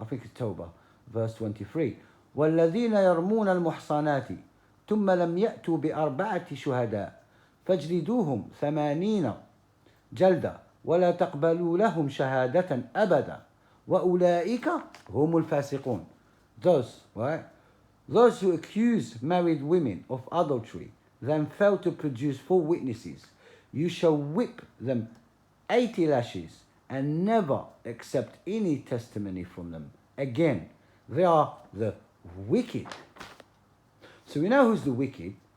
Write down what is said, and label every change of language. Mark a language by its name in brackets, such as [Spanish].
[English] I think it's Tawbah, verse 23. [Arabic] وَالَّذِينَ يَرْمُونَ الْمُحْصَنَاتِ ثُمَّ لَمْ يَأْتُوا بِأَرْبَعَةِ شُهَدَاءَ فاجلدوهم 80 جلدة ولا تقبلوا لهم شهادة أبدا وأولئك هم الفاسقون. [English] Those who accuse married women of adultery, then fail to produce 4 witnesses, you shall whip them 80 lashes and never accept any testimony from them. Again, they are the wicked. So we know who's the wicked.